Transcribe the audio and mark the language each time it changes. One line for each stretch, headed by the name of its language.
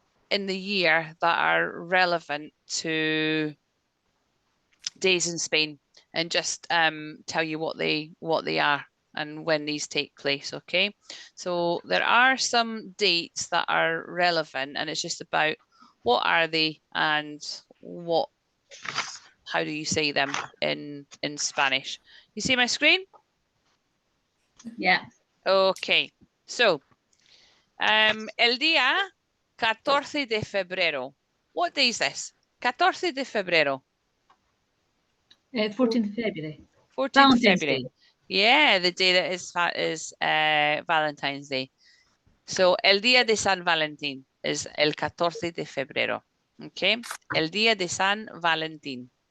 English: in the year that are relevant to days in Spain, and just tell you what they are and when these take place. Okay, so there are some dates that are relevant, and it's just about what are they and how do you say them in Spanish. You see my screen? Yeah. Okay, so
Spanish: el día 14 de febrero.
English: What day is this?
Spanish: 14 de febrero.
English: 14th of February. 14th of February. Day. Yeah, the day that is Valentine's Day.
Spanish: So el día de San Valentín is el 14 de febrero. Okay, el día de San Valentín.